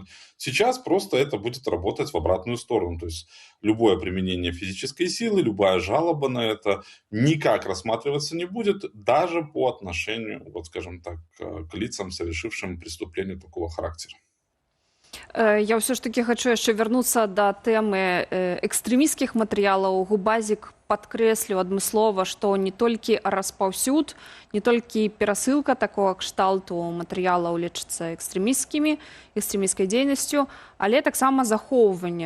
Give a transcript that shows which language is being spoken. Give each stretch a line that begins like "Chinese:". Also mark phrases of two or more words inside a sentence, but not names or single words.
Russian: Сейчас просто это будет работать в обратную сторону. То есть любое применение физической силы, любая жалоба на это никак рассматриваться не будет, даже по отношению, вот скажем так, к лицам, совершившим преступление такого характера.
Belarusian: Я ўсё ж таки хочу яшчэ вярнуцца да тэмы экстрэмісцкіх матэрыялаў. Губазік падкрэсліў адмыслова, што не толькі распаўсюд, не толькі перасылка такога кшталту матэрыялаў лічыцца экстрэмісцкай дзейнасцю, але таксама захоўванне.